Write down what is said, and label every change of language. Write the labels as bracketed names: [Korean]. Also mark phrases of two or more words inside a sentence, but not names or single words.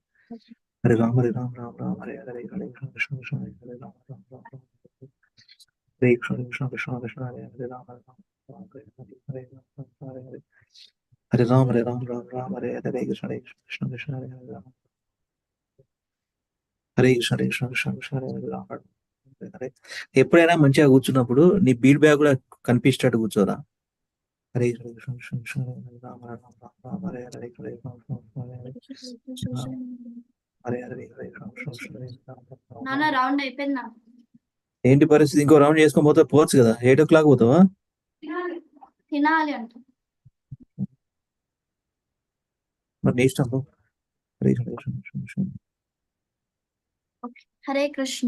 [Sanskrit] Hare Ram, Hare Ram, Ram Ram, Hare Hare, Hare Krishna, Krishna Krishna, Hare Ram, Ram Ram, Hare Krishna, Krishna Krishna, Hare Ram, Ram Ram, Hare Hare, Hare Hare. Hare Ram, Hare Ram, Ram Ram, Hare Hare, Hare Krishna, Krishna Krishna, Hare Hare. హరే కృష్ణ హరే కృష్ణ కృష్ణ కృష్ణ హరే హరే రామ రామ హరే హరే. [Telugu] ఎప్పుడైనా మంచిగా కూర్చున్నప్పుడు నీ [English] beat bag [Telugu] కూడా కనిపించేటట్టు కూర్చోరా. [Sanskrit] హరే కృష్ణ కృష్ణ కృష్ణ కృష్ణ హరే హరే రామ రామ రామ రామ హరే హరే హరే రామ రామ హరే హరే హరే హరే హరే రామ కృష్ణ కృష్ణ హరే రామ రామ [Telugu] నాన్న రామ. రౌండ్ అయిపోయిందా? ఏంటి పరిస్థితి? ఇంకో రౌండ్ చేసుకొని పోతే పోవచ్చు కదా. 8 o'clock పోతావా? తినాలి అంట. మరి నీ ఇష్టం. [Sanskrit] హరే కృష్ణ కృష్ణ కృష్ణ కృష్ణ. హరే కృష్ణ.